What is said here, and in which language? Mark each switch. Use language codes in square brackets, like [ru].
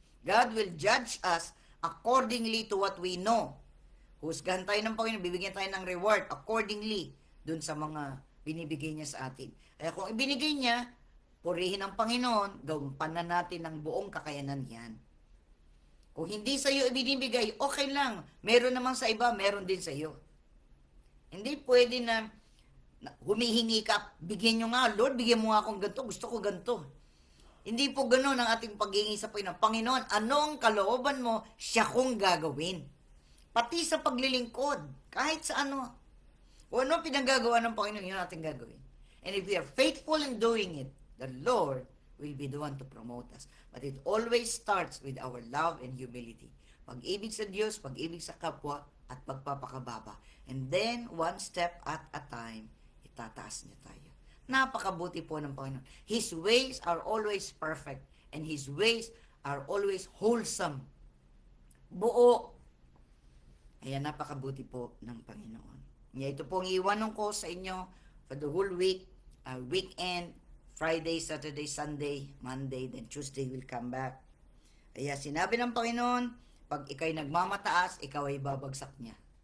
[en] God will judge us accordingly to what we know. [tl] Husgahan tayo ng Panginoon, bibigyan tayo ng reward accordingly dun sa mga binibigay niya sa atin. Kaya kung ibinigay niya, purihin ang Panginoon, gawin na natin ng buong kakayanan yan. Kung hindi sa iyo ibinibigay, okay lang. Meron naman sa iba, meron din sa iyo. Hindi pwede na humihingi ka, bigyan nyo nga, Lord, bigyan mo nga akong ganito, gusto ko ganito. Hindi po ganoon ang ating paghingi sa Panginoon. Panginoon, anong kalooban mo, siya kong gagawin. Pati sa paglilingkod, kahit sa ano. Kung ano pinagagawa ng Panginoon, yun natin gagawin. [en] And if we are faithful in doing it, the Lord will be the one to promote us. But it always starts with our love and humility. [tl] Pag-ibig sa Diyos, pag-ibig sa kapwa, at pagpapakababa. [en] And then, one step at a time, [tl] itataas niya tayo. Napakabuti po ng Panginoon. [en] His ways are always perfect. And His ways are always wholesome. [tl] Buo. Kaya napakabuti po ng Panginoon. Kaya ito po ang iwanan ko sa inyo [en] for the whole week, weekend, Friday, Saturday, Sunday, Monday, then Tuesday will come back. [tl] Kaya sinabi ng Panginoon, pag ikaw'y nagmamataas, ikaw ay babagsak niya.